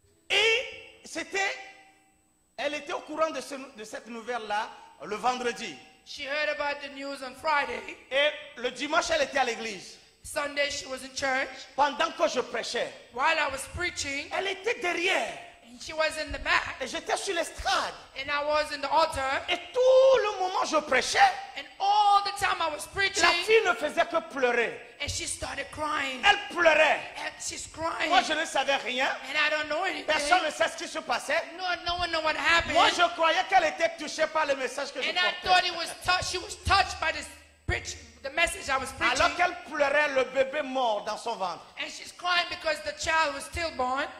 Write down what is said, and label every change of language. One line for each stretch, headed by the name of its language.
French: Et elle était au courant de cette nouvelle-là le vendredi.
English: She heard about the news on Friday.
French: Et le dimanche, elle était à l'église.
English: Sunday she was in church.
French: Pendant que je prêchais,
English: While I was preaching,
French: elle était derrière.
English: and she was in the back,
French: Et j'étais sur l'estrade.
English: and I was in the altar,
French: Et tout le moment je prêchais,
English: and all the time I was preaching,
French: la fille ne faisait que pleurer.
English: and she started crying.
French: Elle pleurait.
English: And she's crying.
French: Moi, je ne savais rien.
English: And I don't know anything.
French: Personne ne sait ce qui se passait.
English: No one know what happened.
French: Moi, je croyais qu'elle était touchée par le message que je
English: And I
French: portais.
English: thought it was she was touched by this preach, the message I was preaching.
French: Alors qu'elle pleurait, le bébé mort dans son ventre.
English: And she's crying because the child was stillborn.